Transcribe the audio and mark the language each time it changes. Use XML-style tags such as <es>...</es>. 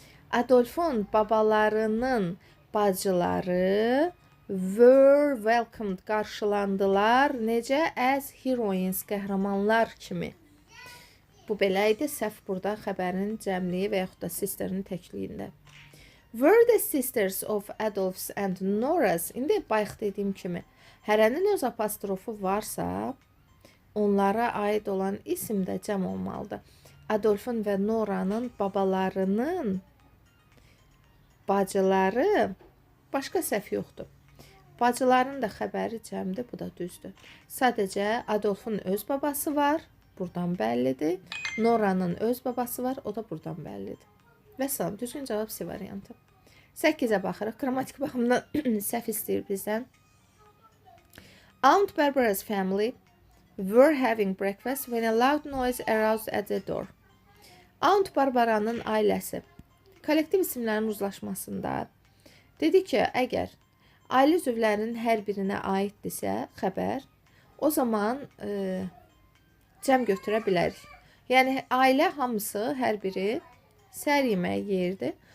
<az>Adolfun babalarının bacıları</az> <en>were welcomed,</en> <az>qarşılandılar. Necə?</az> <en>As heroines,</en> <az>qəhrəmanlar kimi. Bu belə idi. Səhv burada xəbərin cəmliyi və yaxud da sisterin təkliyində.</az> <en>Were the sisters of Adolf's and Nora's?</en> <az>İndi bayaq dediyim kimi, hərənin öz apostrofu varsa, onlara aid olan isim də cəm olmalıdır. Adolfun və Nora'nın babalarının bacıları, başqa səhv yoxdur. Bacıların da xəbəri cəmdir, bu da düzdür. Sadəcə Adolfun öz babası var, buradan bəllidir. Nora'nın öz babası var, o da buradan bəllidir. Və salam, düzgün cavab C variantı. 8-ə baxırıq. Qrammatik baxımdan səhv istəyir bizdən.</az> <en>Aunt Barbara's family were having breakfast when a loud noise aroused at the door.</en> <az>Aunt Barbaranın ailəsi kollektiv isimlərin uzlaşmasında dedi ki, əgər ailə üzvlərinin hər birinə aiddirsə xəbər, o zaman cəm götürə bilərik. Yəni, ailə hamısı, hər biri səhər yeməyi yeyirdi.</az>